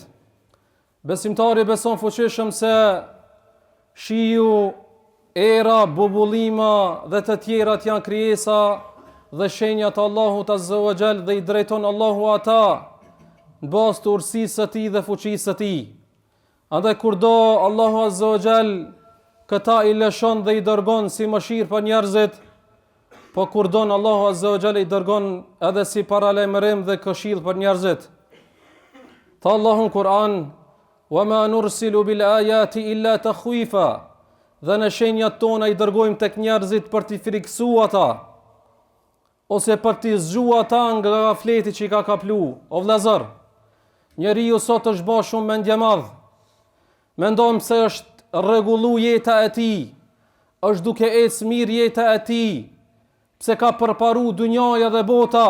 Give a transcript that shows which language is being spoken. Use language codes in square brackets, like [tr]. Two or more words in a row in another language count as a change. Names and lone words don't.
[sq] Besimtari beson fuqishëm se shiu, era, bubullima dhe të tjerat janë krijesa dhe shenjat e Allahut [ar] عز وجل [sq] dhe i drejton Allahu ata në bazë të urësisë së Tij dhe fuqisë së Tij. Andaj kur do Allahu [ar] عز وجل [sq] këta i lëshon dhe i dërgon si mëshirë për njerëzit, po kur don Allahu [ar] عز وجل [sq] i dërgon edhe si paralajmërim dhe këshill për njerëzit. Tha Allahu në Kur'an: [ar] وَمَا نُرْسِلُ بِالْآيَاتِ إِلَّا تَخْوِيفًا, [sq] dhe në shenjat tona i dërgojmë tek njerëzit për t'i friksu ata, ose për t'i zgju ata nga gafleti që i ka kaplu. O vëllezër, njeriu sot është bërë shumë mendje madh. Mendon se është rregullu jeta e tij, është duke ecë mirë jeta e tij, pse ka përparu dunjaja dhe bota.